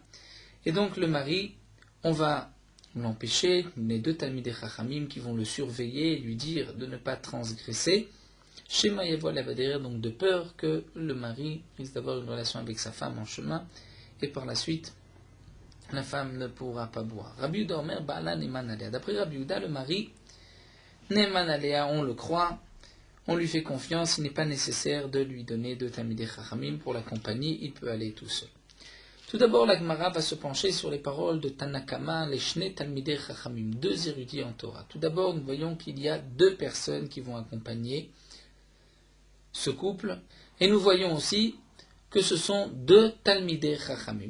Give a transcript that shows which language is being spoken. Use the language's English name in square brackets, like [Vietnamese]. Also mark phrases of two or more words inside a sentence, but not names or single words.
[French] Et donc le mari, on va l'empêcher, les deux [Hebrew] תלמידי חכמים [French] qui vont le surveiller et lui dire de ne pas transgresser. [Hebrew] שמא יבוא עליה בדרך, [French] donc de peur que le mari risque d'avoir une relation avec sa femme en chemin, et par la suite, la femme ne pourra pas boire. [Hebrew] רבי יהודה אומר בעלה נאמן עליה. [French] D'après Rabbi Yehuda, le mari, [Hebrew] נאמן עליה, [French] on le croit, on lui fait confiance, il n'est pas nécessaire de lui donner deux [Hebrew] תלמידי חכמים [French] pour l'accompagner, il peut aller tout seul. Tout d'abord, la Gemara va se pencher sur les paroles de Tanakama, les [Hebrew] שני תלמידי חכמים, [French] deux érudits en Torah. Tout d'abord, nous voyons qu'il y a deux personnes qui vont accompagner ce couple, et nous voyons aussi que ce sont deux [Hebrew] תלמידי חכמים.